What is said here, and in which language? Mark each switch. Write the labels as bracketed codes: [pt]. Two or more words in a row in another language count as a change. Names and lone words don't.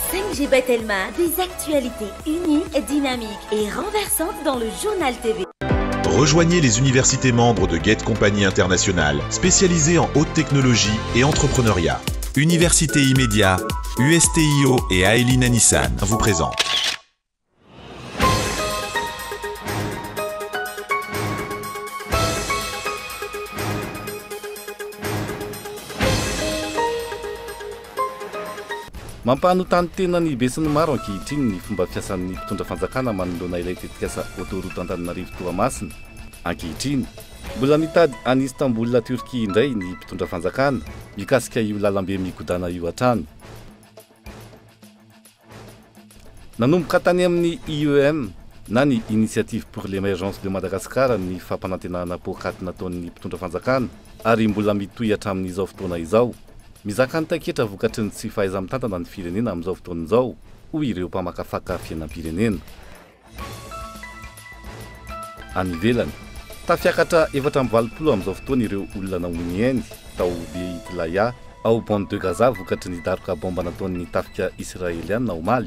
[fr] MGB Telma, des actualités uniques, dynamiques et renversantes dans le journal TV. Rejoignez les universités membres de Get Compagnie Internationale, spécialisées en haute technologie et entrepreneuriat. Université Immédiat, USTIO et Aelina Nissan vous présentent. [mg] Mampanontany tena ny besin'ny maro ankehitriny ny fomba fiasan'ny mpitondra fanjakana manoloana ilay tetikasa autoroute Antananarivo Toamasina. Ankehitriny mbola mitady any Istanbul Turquie indray ny mpitondra fanjakana mikasika io lalambe mikodana io hatrany. Nanomboka tany amin'ny IEM na ny Initiative pour l'émergence de Madagascar ny fampanantenana pokaty nataon'ny mpitondra fanjakana ary mbola mitohy hatramin'izao fotoana izao. Mizaka ny taketra vokatry ny tsy fahaiza-mitantana ny firenena amin'izao fotoan'izao hoy ireo mpamakafaka fiainam-pirenena. Any ivelany tafiakatra 420 amin'izao fotoana ireo olona naominy eny tao Beitlaia ao bande de Gaza vokatry ny daroka bomba nataon'ny tafika israeliana omaly.